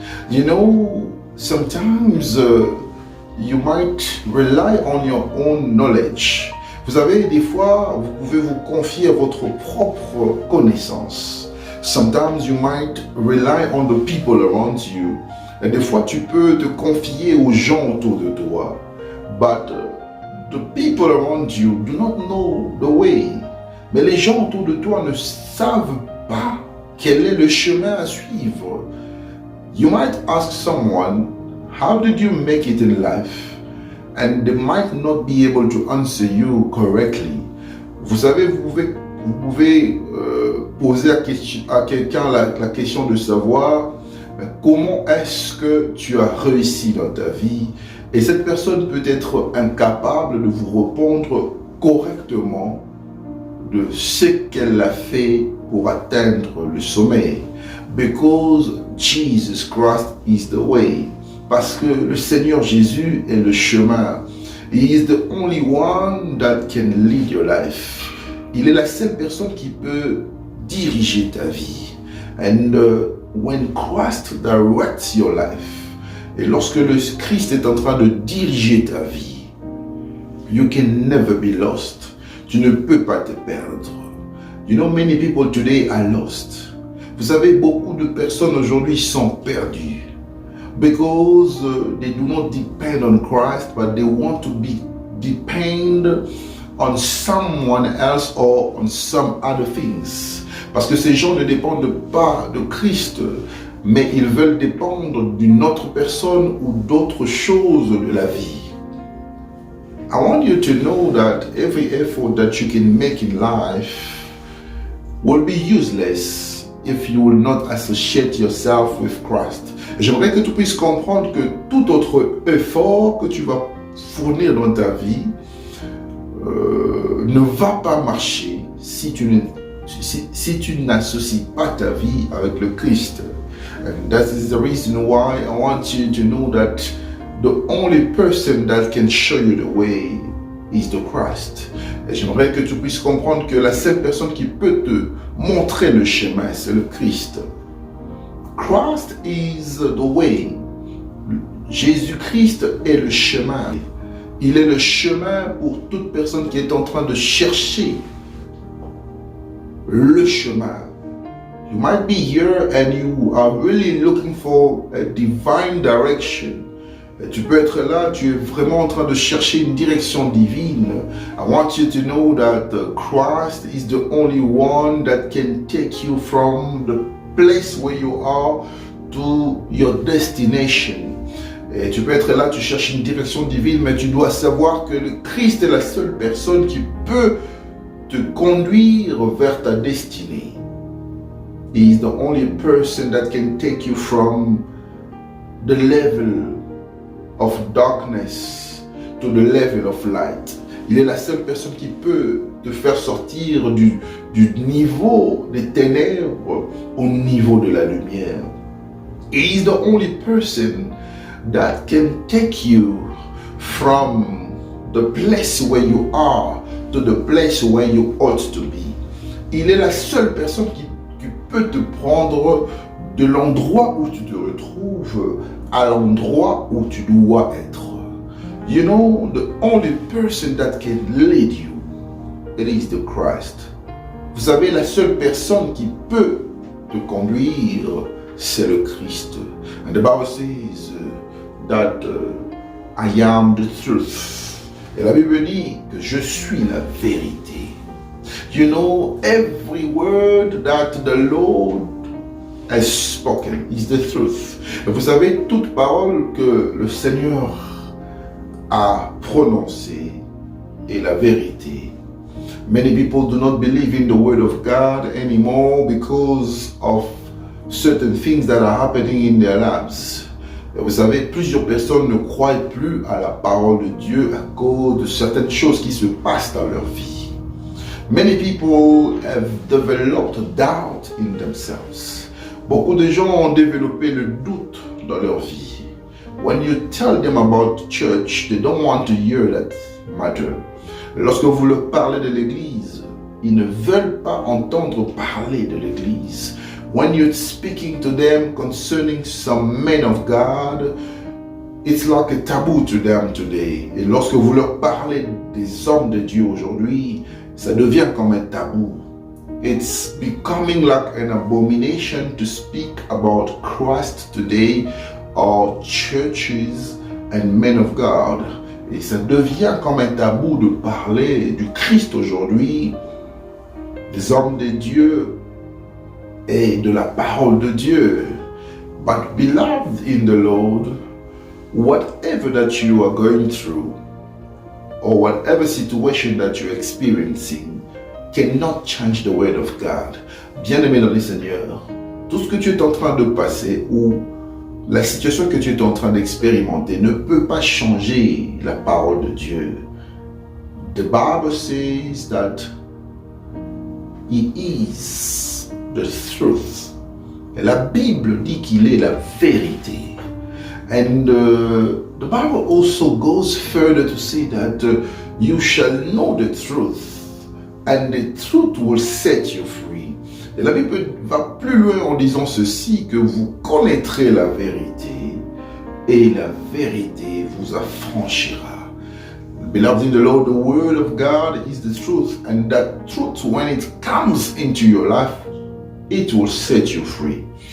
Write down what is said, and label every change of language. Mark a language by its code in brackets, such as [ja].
[en] You know, sometimes you might rely on your own knowledge. [fr] Vous savez, des fois, vous pouvez vous confier à votre propre connaissance. [en] Sometimes you might rely on the people around you. [fr] Et des fois, tu peux te confier aux gens autour de toi. [en] But the people around you do not know the way. [fr] Mais les gens autour de toi ne savent pas quel est le chemin à suivre. [en] You might ask someone, how did you make it in life? And they might not be able to answer you correctly. [fr] Vous savez, vous pouvez poser à quelqu'un la question de savoir comment est-ce que tu as réussi dans ta vie, et cette personne peut être incapable de vous répondre correctement de ce qu'elle a fait pour atteindre le sommet. [en] Because Jesus Christ is the way. [fr] Parce que le Seigneur Jésus est le chemin. [en] He is the only one that can lead your life. [fr] Il est la seule personne qui peut diriger ta vie. [en] And when Christ directs your life, [fr] et lorsque le Christ est en train de diriger ta vie, [en] you can never be lost. [fr] Tu ne peux pas te perdre. [en] You know, many people today are lost. [fr] Vous savez, beaucoup de personnes aujourd'hui sont perdues. [en] Because they do not depend on Christ, but they want to depend on someone else or on some other things. [fr] Parce que ces gens ne dépendent pas de Christ, mais ils veulent dépendre d'une autre personne ou d'autres choses de la vie. [en] I want you to know that every effort that you can make in life will be useless if you will not associate yourself with Christ. [fr] J'aimerais que tu puisses comprendre que tout autre effort que tu vas fournir dans ta vie ne va pas marcher si tu n'associes pas ta vie avec le Christ. [en] And that is the reason why I want you to know that the only person that can show you the way is the Christ. [fr] Et j'aimerais que tu puisses comprendre que la seule personne qui peut te montrer le chemin, c'est le Christ. [en] Christ is the way. [fr] Jésus-Christ est le chemin. Il est le chemin pour toute personne qui est en train de chercher le chemin. [en] You might be here and you are really looking for a divine direction. [fr] Et tu peux être là, tu es vraiment en train de chercher une direction divine. [en] I want you to know that Christ is the only one that can take you from the place where you are to your destination. [fr] Et tu peux être là, tu cherches une direction divine, mais tu dois savoir que le Christ est la seule personne qui peut te conduire vers ta destinée. [en] He is the only person that can take you from the level of darkness to the level of light. [fr] Il est la seule personne qui peut te faire sortir du niveau des ténèbres au niveau de la lumière. [en] He is the only person that can take you from the place where you are to the place where you ought to be. [fr] Il est la seule personne qui peut te prendre de l'endroit où tu te retrouves à l'endroit où tu dois être. [en] You know, the only person that can lead you, it is the Christ. [fr] Vous savez, la seule personne qui peut te conduire, c'est le Christ. [en] And the Bible says that I am the truth. [fr] Et la Bible dit que je suis la vérité. [en] You know, every word that the Lord has spoken is the truth. [fr] Et vous savez, toute parole que le Seigneur a prononcée est la vérité. [en] Many people do not believe in the word of God anymore because of certain things that are happening in their lives. [fr] Et vous savez, plusieurs personnes ne croient plus à la parole de Dieu à cause de certaines choses qui se passent dans leur vie. [en] Many people have developed doubt in themselves. [fr] Beaucoup de gens ont développé le doute dans leur vie. [en] When you tell them about church, they don't want to hear that matter. [fr] Lorsque vous leur parlez de l'église, ils ne veulent pas entendre parler de l'église. [en] When you're speaking to them concerning some men of God, it's like a taboo to them today. [fr] Et lorsque vous leur parlez des hommes de Dieu aujourd'hui, ça devient comme un tabou. [en] It's becoming like an abomination to speak about Christ today, or churches and men of God. [fr] Et ça devient comme un tabou de parler du Christ aujourd'hui, des hommes de Dieu et de la parole de Dieu. [en] But beloved in the Lord, whatever that you are going through, or whatever situation that you're experiencing, cannot change the word of God. [fr] Bien-aimé dans le Seigneur, tout ce que tu es en train de passer ou la situation que tu es en train d'expérimenter ne peut pas changer la parole de Dieu. [en] The Bible says that He is the truth. [fr] Et la Bible dit qu'il est la vérité. [en] And the Bible also goes further to say that you shall know the truth, and the truth will set you free. [fr] Et la Bible va plus loin en disant ceci, que vous connaîtrez la vérité, et la vérité vous affranchira. [en] Beloved in the Lord, the word of God is the truth, and that truth, when it comes into your life, it will set you free.